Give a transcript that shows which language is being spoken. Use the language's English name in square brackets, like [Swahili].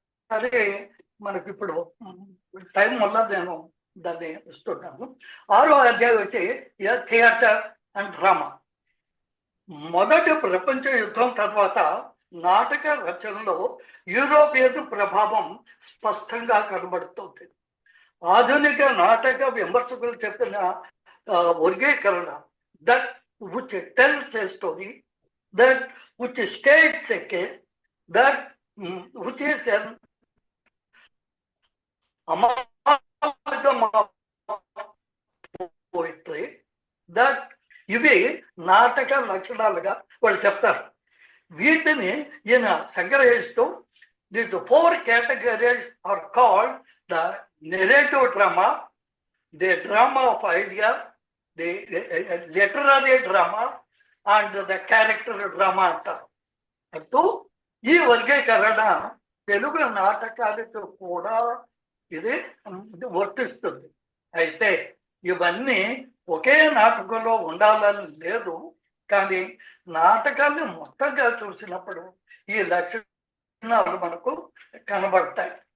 [Telugu] అదే మనకి ఇప్పుడు టైం వల్ల నేను దాన్ని ఇస్తున్నాను. 6వ అధ్యాయం వచ్చి థియేటర్ అండ్ డ్రామా. మొదటి ప్రపంచ యుద్ధం తర్వాత నాటక రచనలో యూరోపియన్ ప్రభావం స్పష్టంగా కనబడుతుంది. ఆధునిక నాటక విమర్శకులు చెప్పిన వర్గీకరణ, [English] that which tells a story, that which states a case, that which is an amalgam of poetry, that [Telugu] ఇవి నాటక లక్షణాలుగా వాళ్ళు చెప్తారు. వీటిని ఈయన సంగ్రహిస్తూ [English] these 4 categories are called the narrative drama, the drama of ideas, the literary drama and the character drama అంటారు. [Telugu] అంటూ ఈ వర్గీకరణ తెలుగు నాటకాలకు కూడా ఇది వర్తిస్తుంది. అయితే ఇవన్నీ ఒకే నాటకంలో ఉండాలని లేదు, కానీ నాటకాన్ని మొత్తంగా చూసినప్పుడు ఈ లక్షణాలు మనకు కనబడతాయి.